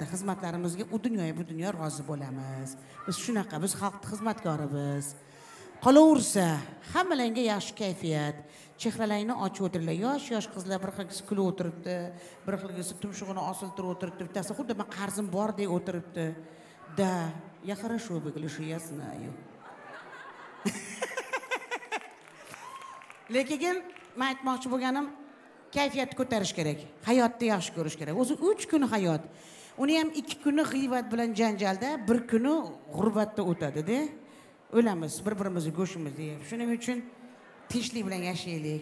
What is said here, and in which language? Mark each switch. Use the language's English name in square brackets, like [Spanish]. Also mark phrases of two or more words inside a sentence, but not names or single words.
[Uzbek] Xizmatlarimizga u dunyoya bu dunyo rozi bo'lamiz. Biz shunaqa, biz xalq xizmatkorimiz. Qolaversa, hammalaringga yaxshi kayfiyat, chehralaringni ochib o'tiringlar. Yosh qizlar bir xilgisi kulib o'tiribdi, bir xilgisi tumshug'ini osiltirib o'tiribdi, bittasi xuddi men qarzim bor deb o'tiribdi. [Russian] Da, я хорошо выгляжу, я знаю. [Uzbek] Lekin men aytmoqchi bo'lganim, kayfiyatni ko'tarish kerak. Hayotni yaxshi ko'rish kerak. O'zi 3 kun hayot. Uni ham 2 kuni g'iybat bilan janjalda, 1 kuni g'urbatda o'tadi-da. O'lamiz, bir-birimizni go'shimizni yeb. Shuning uchun tinchlik bilan yashaylik.